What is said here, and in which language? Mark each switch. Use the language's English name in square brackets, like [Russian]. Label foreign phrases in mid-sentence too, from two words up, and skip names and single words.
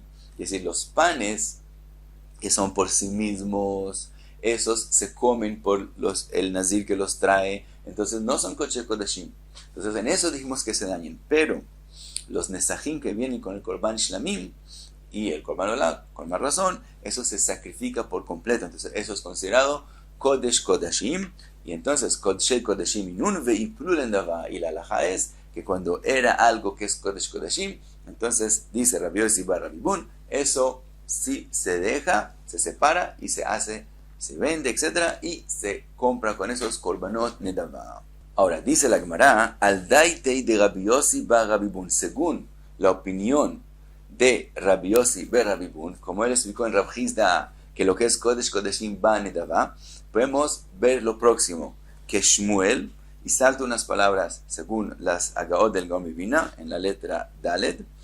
[Spanish] Es decir, los panes que son por sí mismos, esos se comen por el nazir que los trae, entonces no son [Hebrew] kodesh kodeshim. [Spanish] Entonces en eso dijimos que se dañen, pero los nesachim que vienen con el [Hebrew] korban shlamim [Spanish] y el [Hebrew] korban olá, [Spanish] con más razón, eso se sacrifica por completo. Entonces eso es considerado [Hebrew] kodesh kodashim, [Spanish] y entonces [Aramaic] kodesh kodashim inun veiplu lendava, [Spanish] y la halajá es que cuando era algo que es [Hebrew] kodesh kodashim, [Spanish] entonces dice Rabbi Yossi bar Rabbi Bun, eso sí se deja, se separa y se hace se vende, etc. Y se compra con esos [Hebrew] korbanot nedava. [Spanish] Ahora, dice la Gemara, [Aramaic] al daitei de [Spanish] Rabbi Yossi ba Rabbi Bun, según la opinión de Rabbi Yossi be Rabbi Bun, como él explicó en Rav Hizda, que lo que es [Hebrew] Kodesh Kodeshim ba nedava, [Spanish] podemos ver lo próximo, que Shmuel, y salto unas palabras según las Agaot del Gaon Vina, en la letra Daled,